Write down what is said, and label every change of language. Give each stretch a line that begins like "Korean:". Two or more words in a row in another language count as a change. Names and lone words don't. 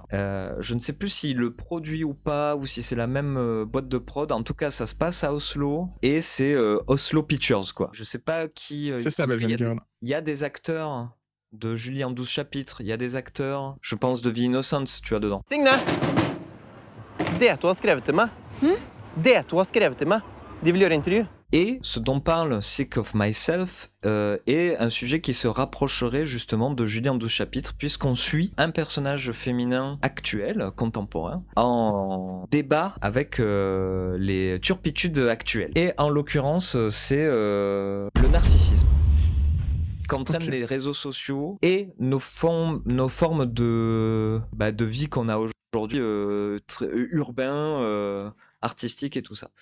French: Je ne sais plus s'il le produit ou pas, ou si c'est la même boîte de prod. En tout cas, ça se passe à Oslo, et c'est Oslo Pictures, quoi. Je sais pas qui... c'est ça, Belgian Girl. Il y a des acteurs de Julie en 12 chapitres, il y a des acteurs, je pense, de The Innocents, tu as dedans.
Norwegian: Signe! Det du har skrevet til meg. Det du har skrevet til meg. De vil gjøre intervju.
French: Et ce dont parle Sick of Myself est un sujet qui se rapprocherait justement de Julie en 12 chapitres, puisqu'on suit un personnage féminin actuel, contemporain, en débat avec les turpitudes actuelles. Et en l'occurrence, c'est le narcissisme qu'entraînent les réseaux sociaux et nos formes de vie qu'on a aujourd'hui, urbain, artistique et tout ça.